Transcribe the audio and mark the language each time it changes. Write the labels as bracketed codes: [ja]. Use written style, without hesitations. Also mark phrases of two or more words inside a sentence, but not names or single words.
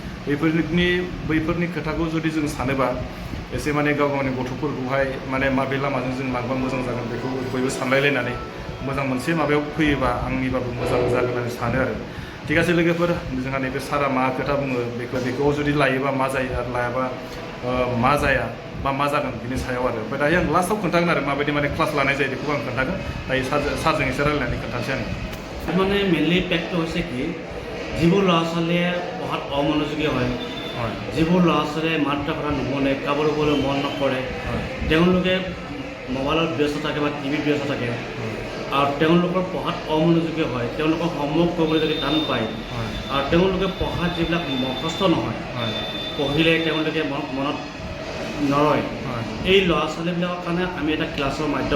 [brx] बैफोरनि खोथाखौ जुदि जों सानोबा एसे माने गाव गावनि गथ'फोरखौहाय माने माबे लामाजों जों लांबा मोजां जागोन बेखौ बयबो सानलायलायनानै मोजां मोनसे माबायाव फैयोबा आंनिबाबो मोजां जागोन होननानै सानो आरो थिग আছে लोगोफोर जोंहा नैबे सारा मा खोथा बुङो बेखौ जुदि लायोबा मा जायो आरो लायाबा मा जाया बा मा जागोन बिनि सायाव आरो ओमफ्राय दायो आं लास्टआव खोन्थागोन आरो माबायदि माने क्लास लानाय जायो बेखौबो आं खोन्थागोन दायो सारजों एसे रायलायनानै खोन्थानोसै आङो [as] মানে মেইনলি পেকটো হৈছে কি যিবোৰ ল'ৰা ছোৱালীয়ে পঢ়াত অমনোযোগী হয় যিবোৰ ল'ৰা ছোৱালীয়ে মাত কথা নুশুনে কাবাৰ ক'বলৈ মন নকৰে তেওঁলোকে মোবাইলত ব্যস্ত থাকে বা টিভিত ব্যস্ত থাকে আৰু তেওঁলোকৰ পঢ়াত অমনোযোগী হয় তেওঁলোকৰ হোমৱৰ্ক কৰিবলৈ যদি টান পায় আৰু তেওঁলোকে পঢ়াত যিবিলাক মুখস্থ নহয় পঢ়িলে তেওঁলোকে মনত নৰয় এই ল'ৰা ছোৱালীবিলাকৰ কাৰণে আমি এটা ক্লাছৰ মাধ্যম